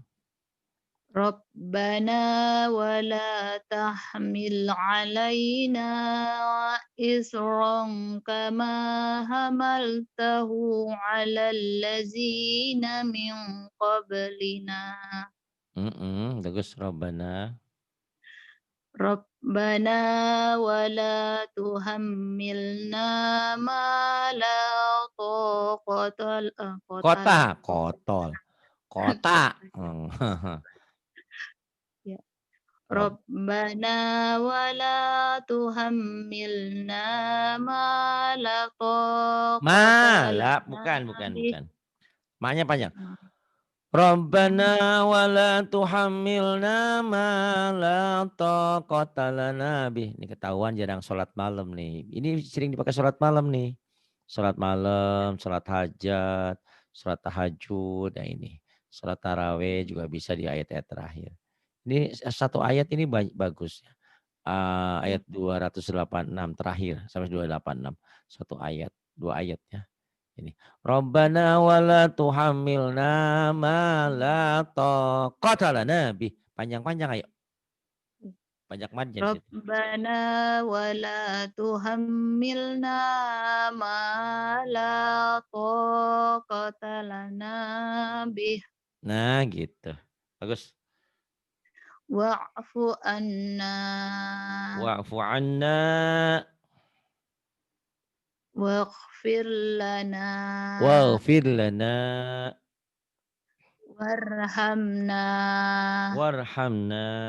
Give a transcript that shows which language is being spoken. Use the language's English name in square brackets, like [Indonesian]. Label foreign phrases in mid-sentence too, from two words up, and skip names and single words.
[Arabic] ربنا ولا تحمل علينا إصرا كما حملته على الذين من قبلنا. [Indonesian] Bagus Rabbana. [Arabic] ربنا ولا تحملنا ما لا Kota, طاقة kotol, kota. [Indonesian] ya. Rob [Arabic] ربنا ولا تحملنا ما لا طاقة [Indonesian] Malah, [Arabic] لنا به. [Indonesian] bukan. Maknya panjang. Hmm, [Arabic] ربنا ولا تحملنا ما لا طاقة لنا به. [Indonesian] Ini ketahuan jarang sholat malam nih. Ini sering dipakai sholat malam nih. Sholat malam, sholat hajat, sholat tahajud. Nah ini. Sholat taraweh juga bisa di ayat-ayat terakhir. Ini satu ayat ini bagus. iya. Ayat 286 terakhir sampai 286. Satu ayat, dua ayat ya. Ini. [Arabic] ربنا ولا تحملنا ما لا طاقة لنا به. [Indonesian] Panjang-panjang ayo. Banyak madnya di situ. [Arabic] ربنا ولا تحملنا ما لا طاقة لنا به. [Indonesian] Nah gitu. Bagus. [Arabic] واعف عنا واعف عنا واغفر لنا واغفر لنا وارحمنا وارحمنا.